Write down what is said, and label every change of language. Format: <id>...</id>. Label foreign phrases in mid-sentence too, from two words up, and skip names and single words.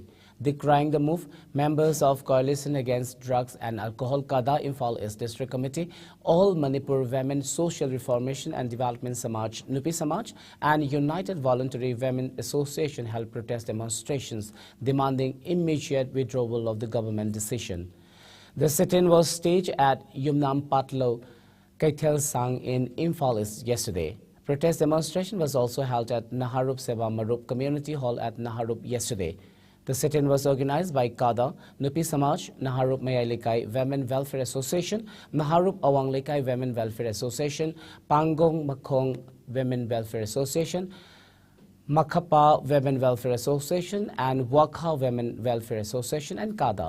<en>Decrying the move, members of Coalition Against Drugs and Alcohol Kada Imphal East District Committee, All Manipur Women Social Reformation and Development Samaj, Nupi Samaj, and United Voluntary Women Association held protest demonstrations demanding immediate withdrawal of the government decision. The sit-in was staged at Yumnam Patlo, Kaithel Sang in Imphal East yesterday. Protest demonstration was also held at Naharup Seva Marup Community Hall at Naharup yesterday. The sit-in was organized by Kada, Nupi Samaj, Naharup Mayalikai Women Welfare Association, Naharup Awanglekai Women Welfare Association, Pangong Makong Women Welfare Association, Makapa Women Welfare Association, and Wakha Women Welfare Association, and Kada.</en>